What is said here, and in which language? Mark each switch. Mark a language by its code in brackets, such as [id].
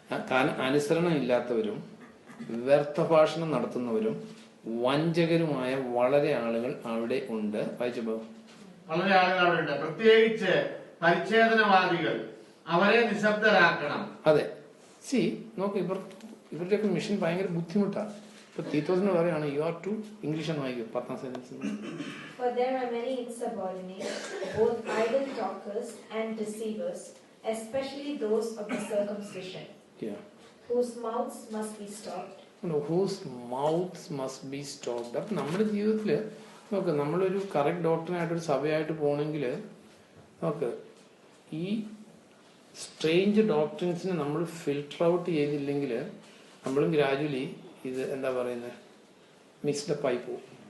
[ml] കാരണം അനുസരണം ഇല്ലാത്തവരും വ്യർത്ഥഭാഷണം നടത്തുന്നവരും വഞ്ചകരുമായ വളരെ ആളുകൾ അവിടെ ഉണ്ട്. വായിച്ചപ്പോ വളരെ ആളുകൾ അവിടെ ഉണ്ട്, പ്രത്യേകിച്ച് പരിച്ഛേദനവാദികൾ. അവരെ നിശബ്ദരാക്കണം. അതെ. സി നോക്ക്, ഇവരുടെയൊക്കെ മിഷൻ ഭയങ്കര ബുദ്ധിമുട്ടാണ്. ഇപ്പൊ തീത്തോസിന് പറയാണ് [en] you are to [ml] ഇംഗ്ലീഷ് എന്ന് വായിക്കും 10ാം sentence. [en] For there are many insubordinate, both idle talkers and deceivers, especially those of the circumcision, whose mouths must be stopped. Whose mouths must be stopped. [ml] അപ്പൊ നമ്മുടെ ജീവിതത്തില് നോക്ക്, നമ്മളൊരു കറക്റ്റ് ഡോക്ടറിനായിട്ടൊരു സഭയായിട്ട് പോകണമെങ്കിൽ നോക്ക്, ഈ സ്ട്രേഞ്ച് ഡോക്ട്രിൻസിനെ നമ്മൾ ഫിൽട്ടർ ഔട്ട് ചെയ്തില്ലെങ്കിൽ നമ്മളും ഗ്രാജുവലി ഇത് എന്താ പറയുന്നത് മിക്സ്ഡപ്പ് ആയി പോകും.